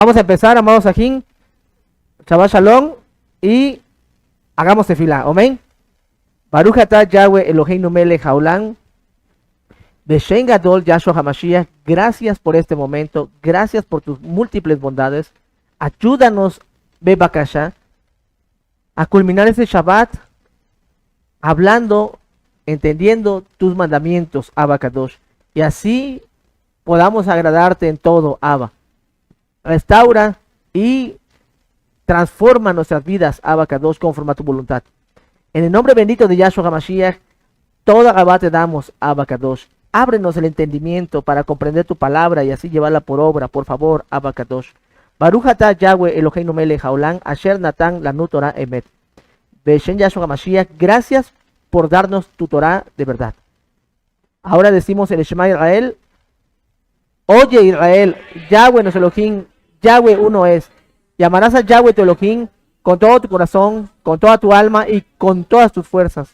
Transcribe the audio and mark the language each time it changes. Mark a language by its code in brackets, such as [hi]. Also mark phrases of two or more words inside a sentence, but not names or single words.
[es] Vamos a empezar, amados Sajín, [he] שבת שלום, [es] y hagamos tefilá, amén. [he] ברוך אתה יהוה אלהינו מלך העולם, בשם גדול יהשוע המשיח. [es] Gracias por este momento, gracias por tus múltiples bondades. Ayúdanos, Bebakasha, a culminar este Shabbat hablando, entendiendo tus mandamientos, [he] אבא קדוש, [es] y así podamos agradarte en todo, Abba. Restaura y transforma nuestras vidas, [he] אבא קדוש, [es] conforme a tu voluntad. En el nombre bendito de Yahshua HaMashiach, toda Abba te damos, [he] אבא קדוש. [es] Ábrenos el entendimiento para comprender tu palabra y así llevarla por obra, por favor, [he] אבא קדוש. ברוך אתה יהוה אלהינו מלך העולם, אשר נתן לנו תורה אמת. בשם יהשוע המשיח, [es] gracias por darnos tu Torah de verdad. Ahora decimos el Shema Israel. Oye Israel, Yahweh nuestro Elohim, Yahweh uno es. Y amarás a Yahweh tu Elohim con todo tu corazón, con toda tu alma y con todas tus fuerzas.